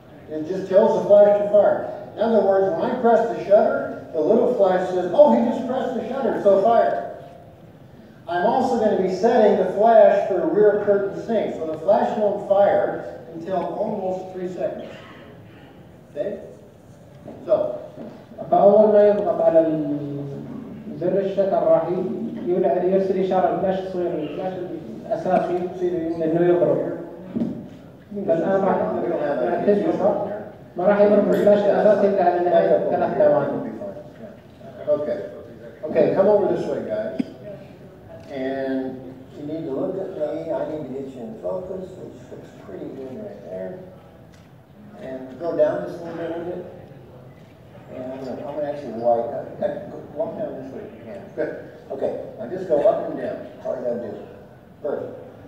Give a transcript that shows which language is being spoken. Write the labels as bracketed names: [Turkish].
[English] It just tells the flash to fire. In other words, when I press the shutter, the little flash says, oh, he just pressed the shutter, so fire. I'm also going to be setting the flash for rear curtain sync, so the flash won't fire until almost 3 seconds. Okay? So, [Arabic] فأول ما يضغط على زر الشتر راح يرسل إشارة الفلاش الصغير الفلاش الأساسي إنه يضرب. فالآن راح تجربه ما راح يضرب الفلاش الأساسي إلا على نهاية 3 ثواني. [English] Okay. Okay, come over this way, guys. And you need to look at me. I need to get you in focus, which looks pretty good right there. And go down just a little bit with it. And I'm gonna actually walk down this way if you can. Good. Okay. Now just go up and down. That's all you gotta do. Perfect.